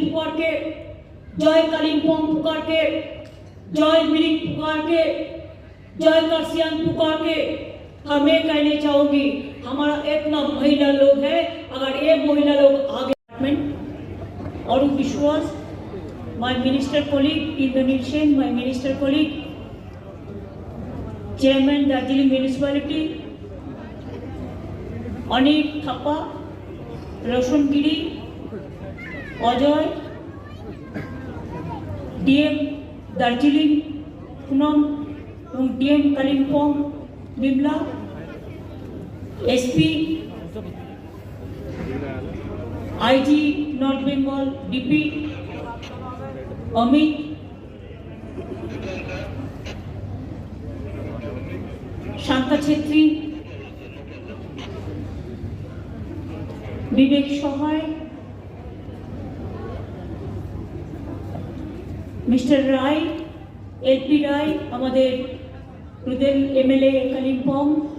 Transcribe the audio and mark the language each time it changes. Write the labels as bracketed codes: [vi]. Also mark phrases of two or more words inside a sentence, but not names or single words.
[hi] पुकार के, जय कालिम्पोंग पुकार के, जय मिरिक पुकार के, जय कर्सियंग पुकार के हमें कहने चाहूंगी, हमारा इतना महिला लोग है, अगर ये महिला लोग आगे और विश्वास, [en] my minister colleague Indonesian, my minister colleague, Chairman Darjeeling Municipality, Anik Thapa, Roshan Giri, Ajoy, DM Darjeeling, Punam, DM Kalimpong, Bimla, SP, IG North Bengal, [hi] DP, अमित, शांता छेत्री, विवेक सहाय, मिस्टर राय, एलपी राय, हमारे एमएलए कालिम्पोंग,